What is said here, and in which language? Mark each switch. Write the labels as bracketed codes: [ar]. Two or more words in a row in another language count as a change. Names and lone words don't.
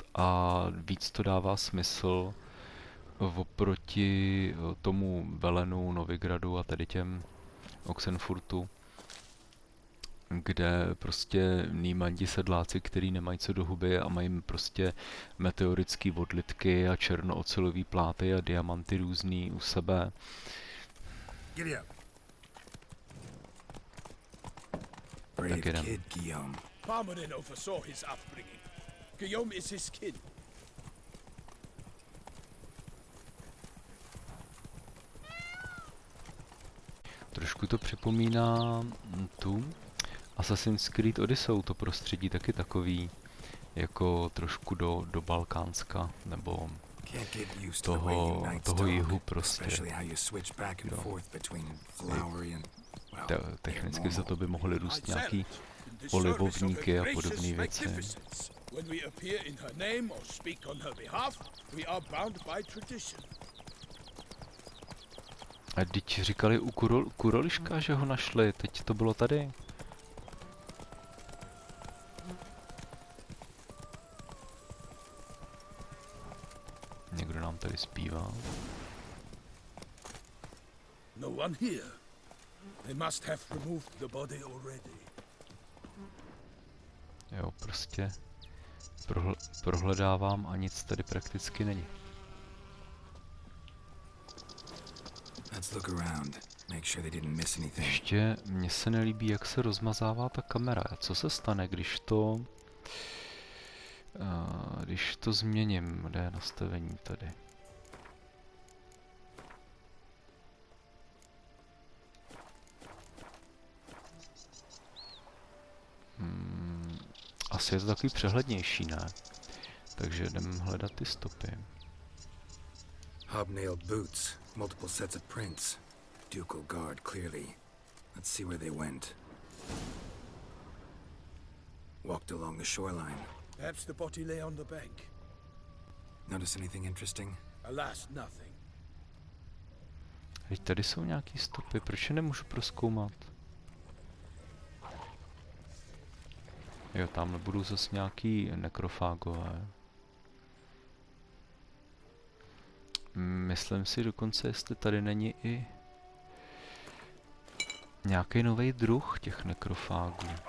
[cs] A víc to dává smysl oproti tomu Velenu, Novigradu a tady těm Oxenfurtu, kde prostě nímandi sedláci, který nemají co do huby a mají prostě meteorické odlitky a černoocelový pláty a diamanty různý u sebe. [en] Giddy up. Brave [cs] jdem. [en] kid, Guillaume. Parmanin oversaw his upbringing. Guillaume is his kin. [cs] Trošku to připomíná tu Assassin's Creed Odyssey, to prostředí taky takový jako trošku do Balkánska, nebo [en] Can't get used to the way you knights [cs] toho jihu [en] talk, [cs] prostě. [en] especially how you switch back and [cs] Jo. [en] forth between flowery and, well, [cs] Technicky za to by mohly růst nějaký [en] In the service of [cs] olivovníky [en] her [cs] a [en] gracious [cs] podobné věci. [en] magnificence. When we appear in her name or speak on her behalf, we are bound by tradition. [cs] A teď říkali u Kuroliška, že ho našli, teď to bylo tady. Někdo nám tady zpívá. [en] No one here. They must have removed the body already. [cs] Jo, prostě prohledávám a nic tady prakticky není. [en] Let's look around. Make sure they didn't miss anything. [cs] Ještě mně se nelíbí, jak se rozmazává ta kamera. Co se stane, když to změním? Kde je nastavení tady? Asi je to takový přehlednější, ne? Takže jdem hledat ty stopy. [en] Hobnailed boots, multiple sets of prints. Ducal guard, clearly. Let's see where they went. Walked along the shoreline. Perhaps the body lay on the bank. Notice anything interesting? Alas, nothing. [cs] Teď tady jsou nějaký stopy, proč je nemůžu prozkoumat? Jo, tamhle budou zase nějaký nekrofágové. Myslím si dokonce, jestli tady není i nějaký nový druh těch nekrofágů.